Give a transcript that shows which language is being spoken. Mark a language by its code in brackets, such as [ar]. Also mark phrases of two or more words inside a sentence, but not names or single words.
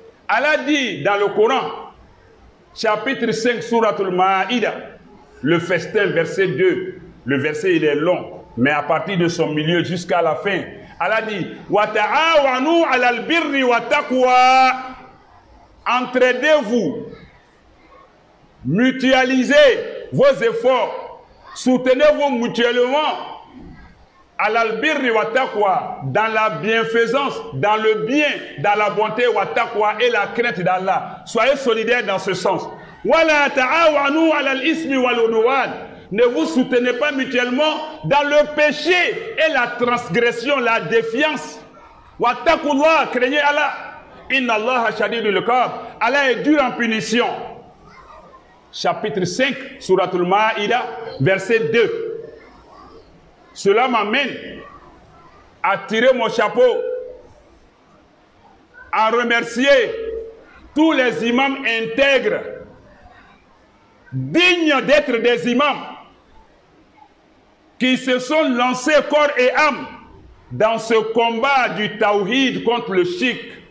[fr] Allah dit dans le Coran, chapitre 5, Suratul Maïda, le festin, verset 2. Le verset, il est long, mais à partir de son milieu jusqu'à la fin, Allah dit [ar] وتعاونوا على البر والتقوى. [fr] Entraidez-vous, mutualisez vos efforts, soutenez-vous mutuellement [ar] على البر والتقوى, [fr] dans la bienfaisance, dans le bien, dans la bonté, [ar] والتقوى, [fr] et la crainte d'Allah. Soyez solidaires dans ce sens. [ar] ولا تعاونوا على الإثم والعدوان. [fr] Ne vous soutenez pas mutuellement dans le péché et la transgression, la défiance. [ar] واتقوا الله, [fr] craignez Allah. [ar] إن الله شديد العقاب. [fr] Allah est dur en punition. Chapitre 5, Suratul Maïda, verset 2. Cela m'amène à tirer mon chapeau, à remercier tous les imams intègres, dignes d'être des imams, qui se sont lancés corps et âme dans ce combat du tawhid contre le shirk.